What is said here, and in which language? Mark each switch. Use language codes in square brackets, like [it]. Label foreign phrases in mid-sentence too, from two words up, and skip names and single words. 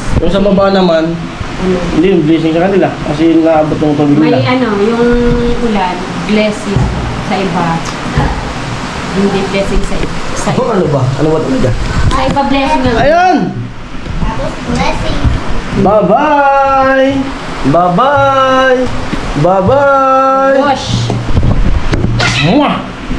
[tl] Yung sa baba naman, hindi yung blessing sa kanila kasi naabot yung tubig May nila. yung ulan, blessing sa iba. Hindi blessing sa iba. Ano ba? Ano ba talaga? Sa iba blessing ang Ayan! Tapos, blessing. [en] Bye-bye! Bye-bye! Bye-bye! Gosh! Mwah!